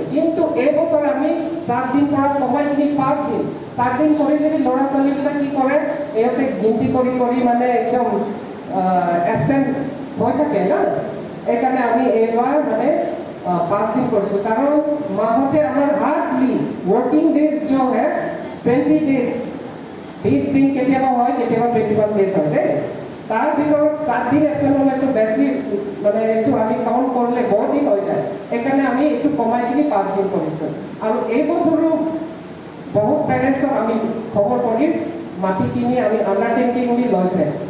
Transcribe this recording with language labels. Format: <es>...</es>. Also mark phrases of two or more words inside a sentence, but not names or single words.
<as>কিন্তু এইবছৰ আমি 7 দিন পৰা কমাই কিনি 5 দিন 7 দিন কৰি যদি ল'ৰা ছোৱালীবিলাক কি কৰে, ইহঁতে গিনতি কৰি মানে একদম এবচেণ্ট হৈ থাকে না, সেইকাৰণে আমি এইবাৰ মানে 5 दिन কৰিছোঁ। কাৰণ মাহতে আমাৰ</as> <en>hardly working days</en> <hi>जो है 20 डेज 20 दिन</hi> <as>কেতিয়াবা হয়, কেতিয়াবা 21 डेज হয় দেই। তাৰ ভিতৰত 7 दिन এবচেণ্ট হ'লেতো বেছি, মানে এইটো আমি কাউণ্ট কৰিলে বহুত দিন হৈ যায়, সেইকাৰণে আমি এইটো কমাই কিনি 5 दिन কৰিছোঁ। আৰু এই বছৰো বহুত পেৰেণ্টছক আমি খবৰ কৰি মাতি কিনি আমি আণ্ডাৰটেকিং বুলি লৈছে।</as>